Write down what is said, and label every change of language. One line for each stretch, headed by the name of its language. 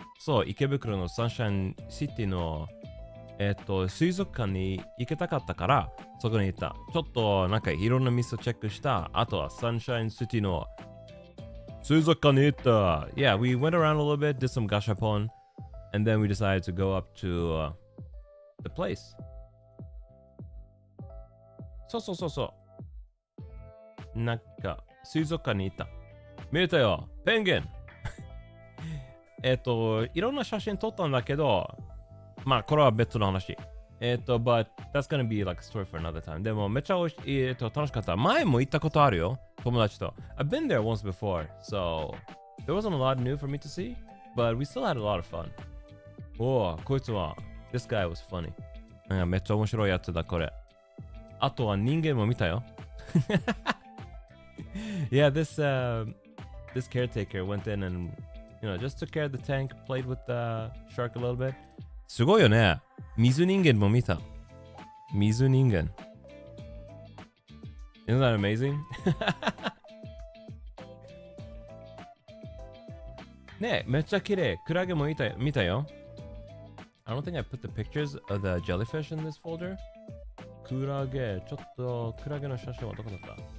Japanese: そう、池袋の Sunshine City の水族館に行きたかったからそこに行った。ちょっとなんかいろんな店をチェックした。あとは Sunshine City の水族館に行った。
English: Yeah, we went around a little bit, did some gashapon, and then we decided to go up to the place.
Japanese: そう。なんか水族館に行った。見れたよ、ペンギン。いろんな写真撮ったんだけど、まあこれは別の話。
English: but that's gonna be like a story for another time.
Japanese: でもめっちゃ楽しかった。前も行ったことあるよ、友達と。
English: I've been there once before, so there wasn't a lot new for me to see, but we still had a lot of fun.
Japanese: おぉ、こいつは、
English: this guy was funny.
Japanese: めっちゃ面白いやつだ、これ。あとは人間も見たよ。
English: Yeah, this caretaker went in and, just took care of the tank, played with the shark a little bit.
Japanese: すごいよね。水人間も見た。水人間。
English: Isn't that amazing?
Japanese: ねえ、めっちゃ綺麗。クラゲも見たよ。
English: I don't think I put the pictures of the jellyfish in this folder.
Japanese: クラゲ、ちょっとクラゲの写真はどこだった？